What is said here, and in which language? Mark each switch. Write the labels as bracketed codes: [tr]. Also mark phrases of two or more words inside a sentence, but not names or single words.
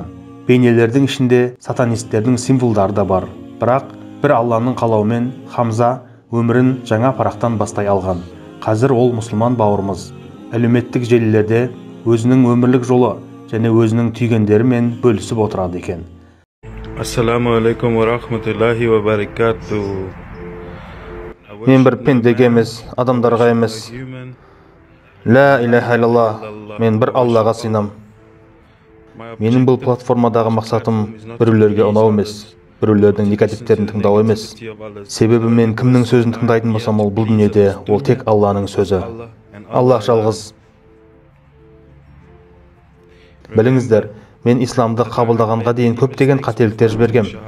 [kk] Бейнелердің ішінде сатанистердің символдары да бар. Бірақ бір Алланың қалауымен Хамза өмірін жаңа парақтан бастай алған. Қазір ол мұсылман бауырымыз әлеуметтік желілерде өзінің өмірлік жолы және өзінің түйгендерімен бөлісіп отырады екен. [ar] السلام عليكم ورحمة الله وبركاته. [kk] Мен бір пендеге емес, адамдарға емес. [ar] لا إله إلا الله, [kk] мен бір Аллаға сыйынам. Менің бұл платформадағы мақсатым біреулерге ұнау емес, біреулердің негативтерін тыңдау емес. Себебі мен кімнің сөзін тыңдайтын болсам, ол бұл дүниеде ол тек Алланың сөзі. Аллах жалғыз. Біліңіздер, мен исламды қабылдағанға дейін көптеген қателіктер жібергем.